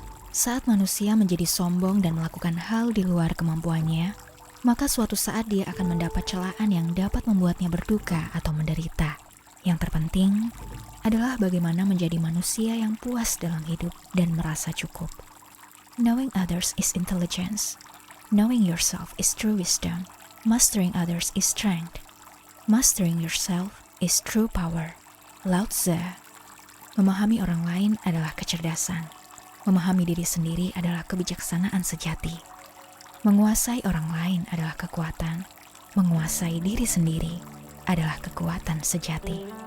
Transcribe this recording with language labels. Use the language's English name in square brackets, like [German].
[Indonesian] Saat manusia menjadi sombong dan melakukan hal di luar kemampuannya, maka suatu saat dia akan mendapat celaan yang dapat membuatnya berduka atau menderita. Yang terpenting adalah bagaimana menjadi manusia yang puas dalam hidup dan merasa cukup. [English] Knowing others is intelligence. Knowing yourself is true wisdom. Mastering others is strength. Mastering yourself is true power. Lao Tzu. [Indonesian] Memahami orang lain adalah kecerdasan. Memahami diri sendiri adalah kebijaksanaan sejati. Menguasai orang lain adalah kekuatan. Menguasai diri sendiri adalah kekuatan sejati.